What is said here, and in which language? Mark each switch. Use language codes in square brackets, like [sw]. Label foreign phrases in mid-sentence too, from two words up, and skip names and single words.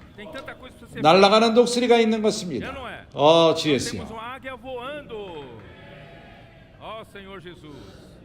[pt] Tem tanta coisa pra você ver. [ko] 날아가는 독수리가 있는 것입니다. 주 [pt] Nós [ko] 예수요. [pt] temos uma águia voando. Ó Senhor Jesus.